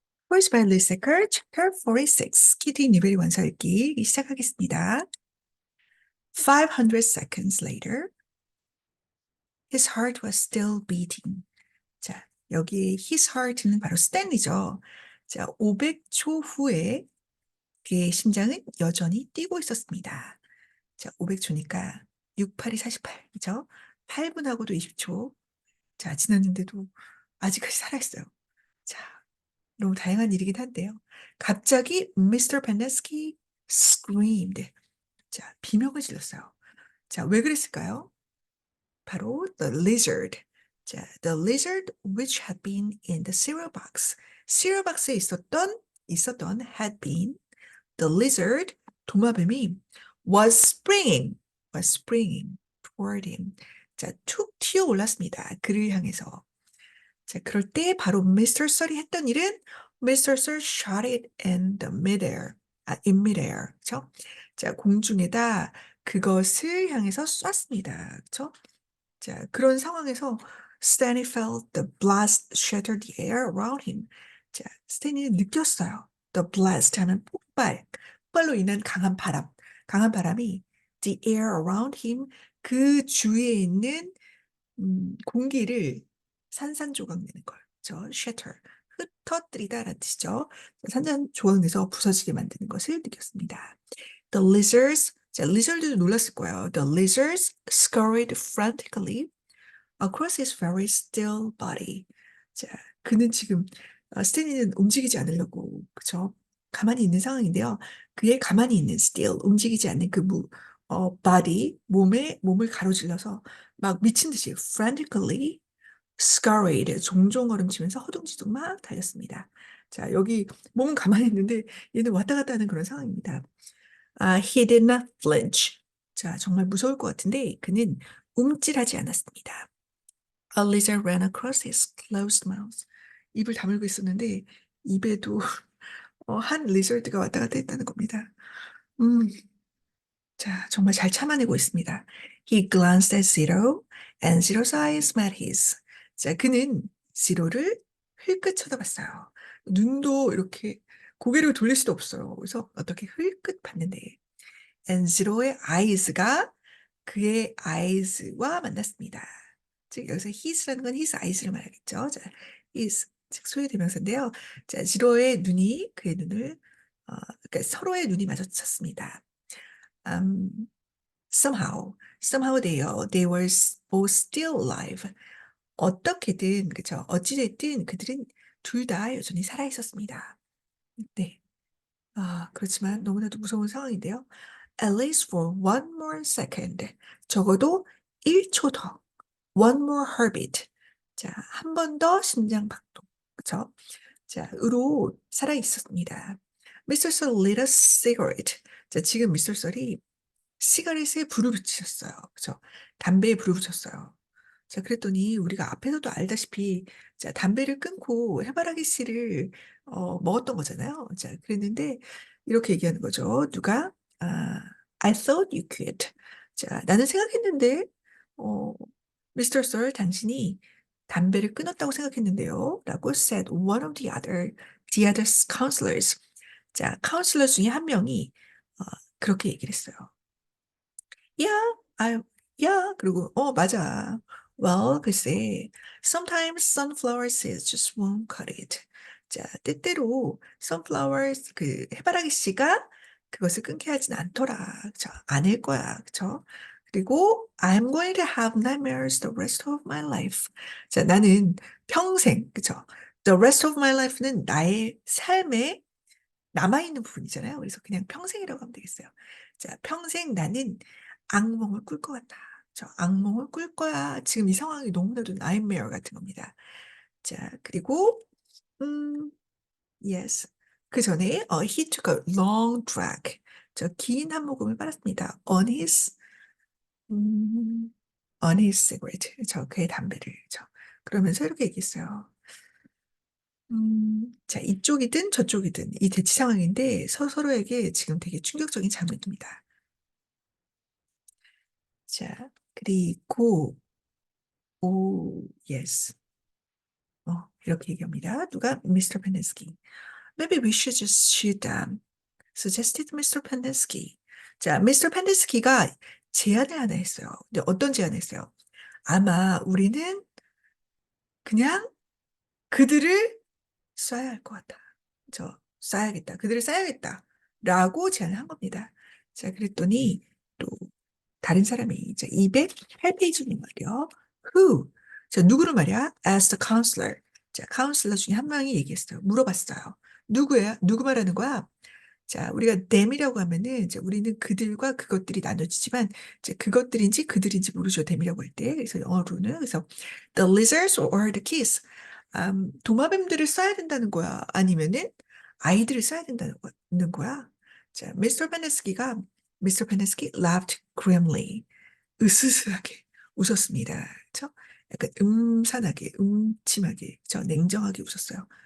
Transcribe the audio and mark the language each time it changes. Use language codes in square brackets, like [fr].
[en] Voice by Lisa Kerr, Chapter 46. [ko] 키티 니베리 원서 읽기 시작하겠습니다. [en] 500 seconds later, his heart was still beating. [ko] 자, 여기 [en] his heart [ko] 는 바로 스탠리죠. 자, 500초 후에 그의 심장은 여전히 뛰고 있었습니다. 자, 500초니까 6, 8이 48이죠. 8분하고도 20초. 자, 지났는데도 아직까지 살아있어요. 자, 너무 다양한 일이긴 한데요. 갑자기 [en] Mr. Pendeski screamed. [ko] 자, 비명을 질렀어요. 자, 왜 그랬을까요? 바로 [en] the lizard. 자, the lizard which had been in the cereal box. cereal box에 [ko] 있었던 [en] had been the lizard [ko] 도마뱀이 [en] was springing toward him. [ko] 자, 툭 튀어 올랐습니다. 그를 향해서. 자, 그럴 때 바로 Mr. Sully 했던 일은 Mr. [en] Sully shot it in the midair. in midair. [ko] 그쵸? 자, 공중에다 그것을 향해서 쐈습니다. 그쵸? 자, 그런 상황에서 [en] Stanley felt the blast shatter the air around him. [ko] 자, 스탠리는 느꼈어요. The blast 하는 폭발. 폭발로 인한 강한 바람이 [en] the air around him [ko] 그 주위에 있는 공기를 산산조각 내는 걸. 저 shatter, 흩어뜨리다라는 뜻이죠. 산산조각 내서 부서지게 만드는 것을 느꼈습니다. [en] The lizards, [ko] 자, lizard도 놀랐을 거예요. [en] The lizards scurried frantically across his very still body. [ko] 자, 그는 지금 스탠리는 움직이지 않으려고 그죠? 가만히 있는 상황인데요. 그의 가만히 있는 still 움직이지 않는 그 body 몸을 가로질러서 막 미친 듯이 [en] frantically scurried [ko] 종종 걸음치면서 허둥지둥 막 달렸습니다. 자, 여기 몸은 가만히 있는데 얘는 왔다 갔다 하는 그런 상황입니다. [en] He did not flinch. [ko] 자, 정말 무서울 것 같은데 그는 움찔하지 않았습니다. [en] A lizard ran across his closed mouth. [ko] 입을 다물고 있었는데 입에도 한 리저드가 왔다 갔다 했다는 겁니다. 음, 자, 정말 잘 참아내고 있습니다. [en] He glanced at Zero, and Zero's eyes met his. [ko] 자, 그는 Zero를 흘끗 쳐다봤어요. 눈도 이렇게 고개를 돌릴 수도 없어요. 그래서 어떻게 흘끗 봤는데, [en] and Zero [ko] 의 eyes가 그의 eyes와 만났습니다. 즉 여기서 his라는 건 [en] his eyes [ko] 를 말하겠죠. 자, his 즉 소유대명사인데요. 자, 지로의 눈이 그의 눈을 그러니까 서로의 눈이 마주쳤습니다. [en] Um, somehow they were both still alive. [ko] 어떻게든 그죠? 어찌됐든 그들은 둘 다 여전히 살아 있었습니다. 네. 그렇지만 너무나도 무서운 상황인데요. [en] At least for one more second. [ko] 적어도 1초 더. [en] One more heartbeat. [ko] 자, 한 번 더 심장 박동. 그쵸? 자, 으로 살아 있었습니다. [en] Mr. Sol lit a cigarette. [ko] 자, 지금 미스터 썰이 시가렛에 불을 붙이셨어요. 그죠? 담배에 불을 붙였어요. 자, 그랬더니 우리가 앞에서도 알다시피 자, 담배를 끊고 해바라기 씨를 먹었던 거잖아요. 자, 그랬는데 이렇게 얘기하는 거죠. 누가? [en] I thought you could. [ko] 자, 나는 생각했는데 어, 미스터 썰 당신이 담배를 끊었다고 생각했는데요. 라고 [en] said one of the other counselors. [ko] 자, 카운슬러 중에 한 명이 그렇게 얘기를 했어요. [en] Yeah, yeah. [ko] 그리고, 맞아. [en] Well, [ko] 글쎄, [en] sometimes sunflower seeds just won't cut it. [ko] 자, 때때로 sunflowers, 그 해바라기 씨가 그것을 끊게 하진 않더라. 그쵸? 아닐 거야. 그쵸? 그리고 [en] I'm going to have nightmares the rest of my life. [ko] 자, 나는 평생, 그쵸? [en] The rest of my life [ko] 는 나의 삶에 남아있는 부분이잖아요. 그래서 그냥 평생이라고 하면 되겠어요. 자, 평생 나는 악몽을 꿀 것 같다. 저 악몽을 꿀 거야. 지금 이 상황이 너무나도 나이메어 같은 겁니다. 자, 그리고 음, [en] yes. [ko] 그 전에 [en] he took a long drag. [ko] 저 긴 한 모금을 빨았습니다. 음, [en] on his cigarette. [ko] 저 그의 담배를. 그러면서 이렇게 얘기했어요. 자, 이쪽이든 저쪽이든 이 대치 상황인데 서로에게 지금 되게 충격적인 장면입니다. 자, 그리고 [en] yes. [ko] 이렇게 얘기합니다. 누가? Mr. Pendersky. [en] Maybe we should just shoot them. suggested Mr. Pendersky. [ko] 자, [en] Mr. [ko] Pendersky가 제안을 하나 했어요. 근데 어떤 제안을 했어요? 아마 우리는 그냥 그들을 쏴야 할 것 같아. 쏴야겠다. 그들을 쏴야겠다. 라고 제안을 한 겁니다. 자, 그랬더니 또 다른 사람이 이제 208페이지는 말이요. [en] Who? [ko] 자, 누구를 말이야? [en] As the counselor. [ko] 자, 카운슬러 중에 한 명이 얘기했어요. 물어봤어요. 누구야? 누구 말하는 거야? 자, 우리가 them이라고 하면은 이제 우리는 그들과 그것들이 나눠지지만 이제 그것들인지 그들인지 모르죠. them이라고 할 때. 그래서 영어로는 그래서 [en] the lizards or the kids. [ko] 도마뱀들을 써야 된다는 거야. 아니면은 아이들을 써야 된다는 거야. 자, 미스터 베네스키가 [en] laughed grimly. [ko] 으스스하게 웃었습니다. 그렇죠? 약간 음산하게, 음침하게, 냉정하게 웃었어요.